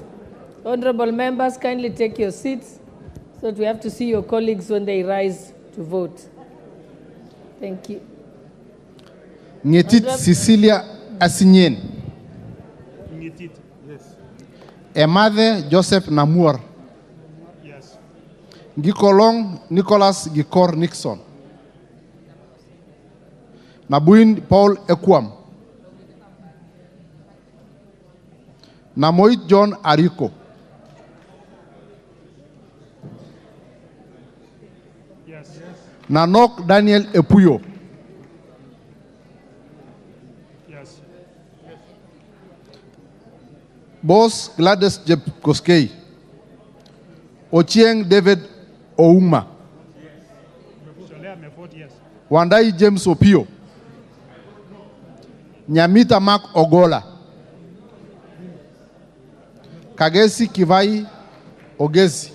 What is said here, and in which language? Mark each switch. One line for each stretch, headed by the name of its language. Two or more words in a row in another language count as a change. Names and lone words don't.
English: Honorable members, kindly take your seats so that we have to see your colleagues when they rise to vote. Thank you. Ngetit Cecilia Asinyen, Ngetit, yes. Emathe Joseph Namur, Yes. Gikolong Nicholas Gikor Nixon, Nabuin Paul Ekwam, Namoit John Ariko, Yes. Nanok Daniel Epuyo, Yes. Boss Gladys Jeb Koskei, Ochieng David Ouma, Sholea Mefort, yes. Wandai James Opio, Nyamita Mark Ogola, Kagesi Kivai Ogesi,